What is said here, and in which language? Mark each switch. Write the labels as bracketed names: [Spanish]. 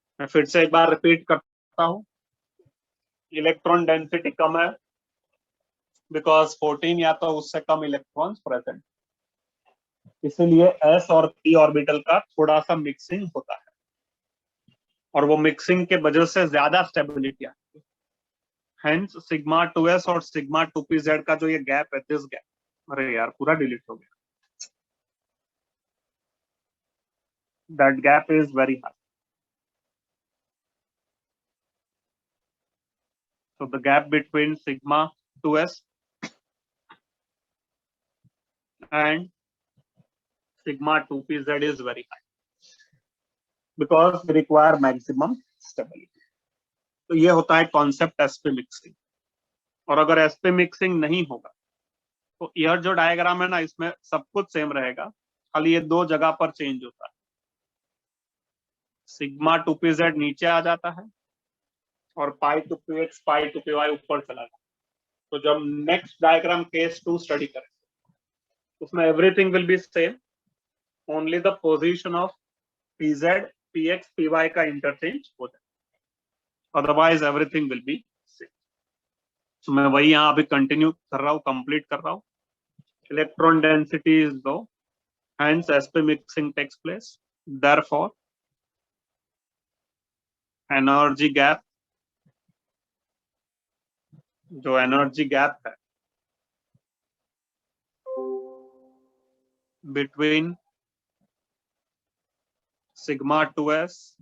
[Hindi] मैं फिर से एक बार रिपीट करता हूं. इलेक्ट्रॉन डेंसिटी कम है बिकॉज 14 या तो उससे कम इलेक्ट्रॉन्स प्रेजेंट, इसलिए s और p ऑर्बिटल का थोड़ा सा मिक्सिंग होता है और वो मिक्सिंग के वजह से ज्यादा स्टेबिलिटी आती है. हेंस सिग्मा 2s और सिग्मा 2pz का जो ये गैप है, दिस गैप, अरे यार पूरा डिलीट हो गया, [English] That gap is very high. So the gap between sigma 2s and sigma 2pz is very high because we require maximum stability. [Hindi] तो ये होता है कॉन्सेप्ट sp मिक्सिंग. और अगर sp मिक्सिंग नहीं होगा तो यह जो डायग्राम है ना, इसमें सब कुछ सेम रहेगा, खाली ये दो जगह पर चेंज होता है. सिग्मा 2pz नीचे आ जाता है और पाई to px pi to py ऊपर चला जाता है. तो जब नेक्स्ट डायग्राम केस 2 स्टडी करेंगे उसमें [English] everything will be same, only the position of [Hindi] pz px py का इंटरचेंज हो जाए, [English] Otherwise everything will be same. [Hindi] तो मैं वही यहाँ अभी कंटिन्यू कर रहा हूँ, कंप्लीट कर रहा हूँ. [English] Electron density is low, hence sp mixing takes place. Therefore energy gap, जो energy gap है between sigma 2s